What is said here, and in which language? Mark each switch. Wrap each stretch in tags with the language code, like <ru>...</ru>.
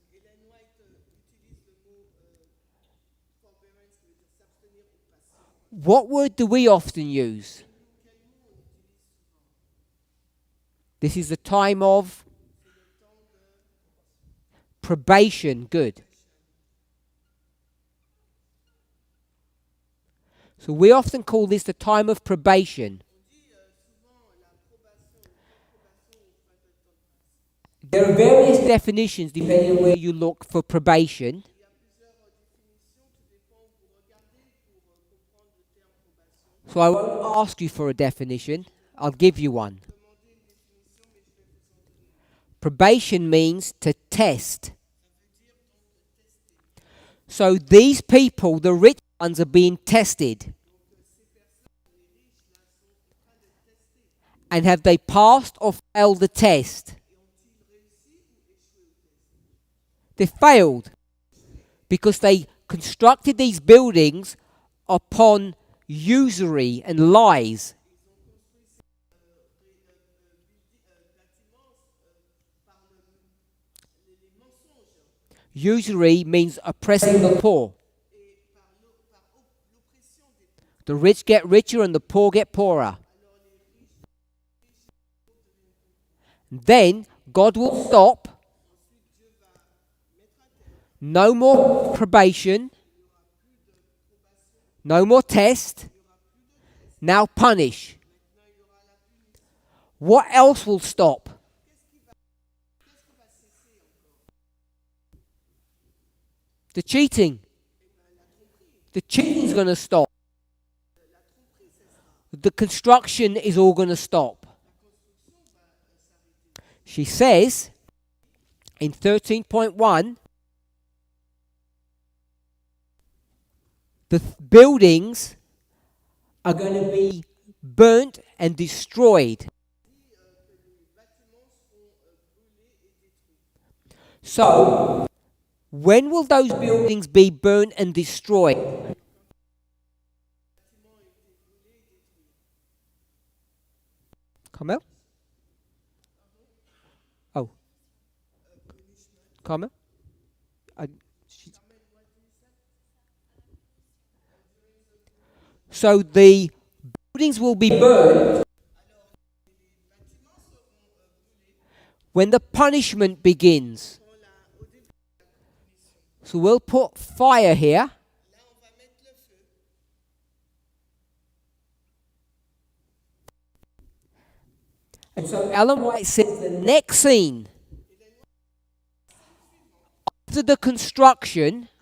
<fr>Hélène White utilise le mot forbearance, qui veut dire s'abstenir ou patient.</fr> <en>What word do we often use?</en> <fr>Quel mot on utilise souvent?</fr> <en>This is the time of</en> <fr>C'est le temps de</fr> <en>probation. Good. So we often call this the time of probation.</en> <fr>On dit souvent la probation, le temps de probation ou fin de temps de grâce.</fr> <en>There are various definitions depending on where you look for probation.</en> <fr>Il y a plusieurs définitions, tout dépend où vous regardez pour comprendre le terme probation.</fr> <en>So I won't ask you for a definition. I'll give you one.</en> <fr>Demandez une définition, mais je vais vous en donner.</fr> <en>Probation means to test.</en> <fr>Ça veut dire donc de tester.</fr> <en>So these people, the rich ones, are being tested.</en> <fr>Donc ces personnes, les riches, là, sont en train d'être testées.</fr> <en>And have they passed or failed the test?</en> <fr>Et ont-ils réussi ou échoué au test?</fr> <en>They failed because they constructed these buildings upon usury and lies.</en> <fr>Ils ont construit ces bâtiments par les mensonges</fr> <en>Usury means oppressing the poor.</en> <fr>et par l'oppression des pauvres.</fr> <en>The rich get richer and the poor get poorer.</en> <fr>Alors les riches</fr> <en>Then God will stop.</en> <fr>ensuite Dieu va mettre un terme.</fr> <en>No more probation. No more test. Now punish.</en> <fr>Maintenant il y aura la punition.</fr> <en>What else will stop?</en> <fr>Qu'est-ce qui va cesser encore?</fr> <en>The cheating.</en> <fr>La tromperie.</fr> <en>The cheating's going to stop.</en> <fr>La tromperie cessera.</fr> <en>The construction is all going to stop.</en> <fr>La construction va s'arrêter.</fr> <en>She says in 13.1, the buildings are going to be burnt and destroyed.</en> <fr>Que les bâtiments seront brûlés et détruits.</fr> <en>So, when will those buildings be burnt and destroyed?</en> <fr>Les bâtiments ont été brûlés et détruits.</fr> <en>Carmel? Oh. Carmel? So the buildings will be burned</en> <fr>Alors les bâtiments seront brûlés</fr> <en>when the punishment begins.</en> <fr>au début de la punition.</fr> <en>So we'll put fire here.</en> <fr>Là on va mettre le feu.</fr> <en>And so Ellen White says the next scene after the construction,</en>